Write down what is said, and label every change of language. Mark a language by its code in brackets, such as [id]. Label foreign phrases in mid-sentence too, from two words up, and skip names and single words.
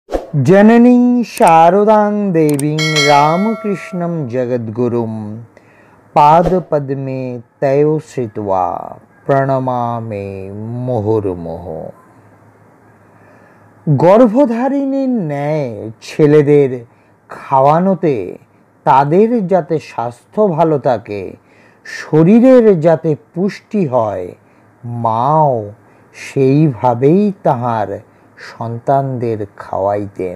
[sa] जननीं शारदां देवीं रामकृष्णं जगद्गुरुं पादपद्मे तयो श्रित्वा প্রণমামে মুহুর্মুহু। [bn] গর্ভধারিণীর ন্যায় ছেলেদের খাওয়ানোতে তাদের যাতে স্বাস্থ্য ভালো থাকে, শরীরের যাতে পুষ্টি হয়, মাও সেইভাবেই তাহার সন্তানদের খাওয়াইতেন।